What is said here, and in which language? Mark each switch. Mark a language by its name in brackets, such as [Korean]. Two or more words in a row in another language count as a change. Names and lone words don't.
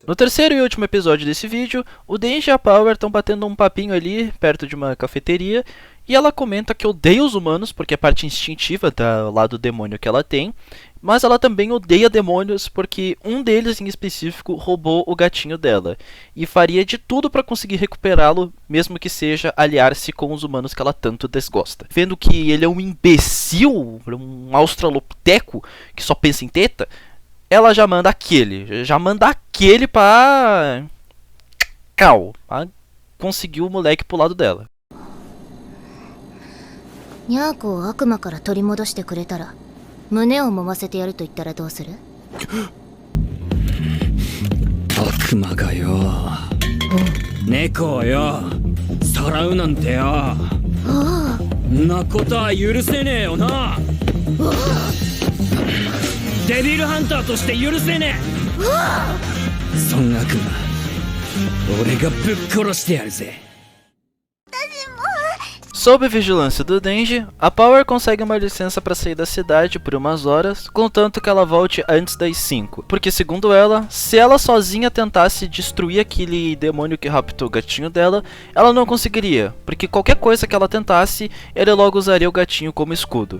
[Portuguese] No terceiro e último episódio desse vídeo, o Denji e a Power estão batendo um papinho ali, perto de uma cafeteria, e ela comenta que odeia os humanos, porque é parte instintiva do lado demônio que ela tem, mas ela também odeia demônios, porque um deles em específico roubou o gatinho dela, e faria de tudo para conseguir recuperá-lo, mesmo que seja aliar-se com os humanos que ela tanto desgosta. Vendo que ele é um imbecil, um australopiteco, que só pensa em teta, ela já manda aquele pra conseguir o moleque pro lado dela. [Japanese] ニャーコを悪魔から取り戻してくれたら胸を揉ませてやると言ったらどうする？悪魔がよ、猫をよさらうなんてよ、んなことは許せねえよな。デビルハンターとして許せねえ。そん悪魔、俺がぶっ殺してやるぜ。 [Portuguese] Sob a vigilância do Denji, a Power consegue uma licença para sair da cidade por umas horas, contanto que ela volte antes das 5. Porque segundo ela, se ela sozinha tentasse destruir aquele demônio que raptou o gatinho dela, ela não conseguiria, porque qualquer coisa que ela tentasse, ele logo usaria o gatinho como escudo.